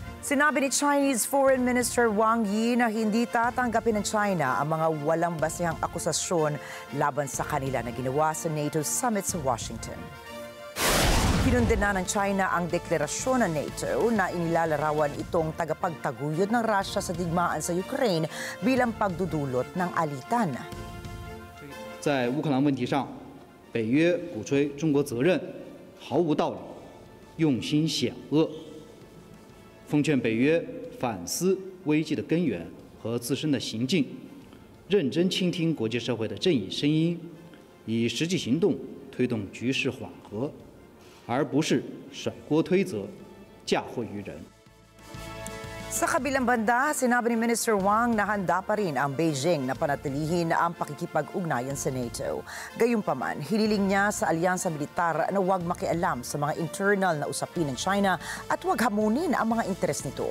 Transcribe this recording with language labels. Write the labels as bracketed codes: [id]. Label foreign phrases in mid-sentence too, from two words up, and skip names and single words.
[tl] Sinabi ni [en] Chinese Foreign Minister [tl] Wang Yi na hindi tatanggapin ng China ang mga walang basehang akusasyon laban sa kanila na ginawa sa NATO summit sa Washington. Kinundena ng China ang deklarasyon ng NATO na inilalarawan itong tagapagtaguyod ng Russia sa digmaan sa Ukraine bilang pagdudulot ng alitan. [zh] 在乌克兰问题上，北约鼓吹中国责任毫无道理，用心险恶。奉劝北约反思危机的根源和自身的行径，认真倾听国际社会的正义声音，以实际行动推动局势缓和，而不是甩锅推责、嫁祸于人。 [tl] Sa kabilang banda, sinabi ni Minister Wang na handa pa rin ang Beijing na panatilihin ang pakikipag-ugnayan sa NATO. Gayunpaman, hiniling niya sa alyansa militar na huwag makialam sa mga internal na usapin ng China at huwag hamunin ang mga interes nito.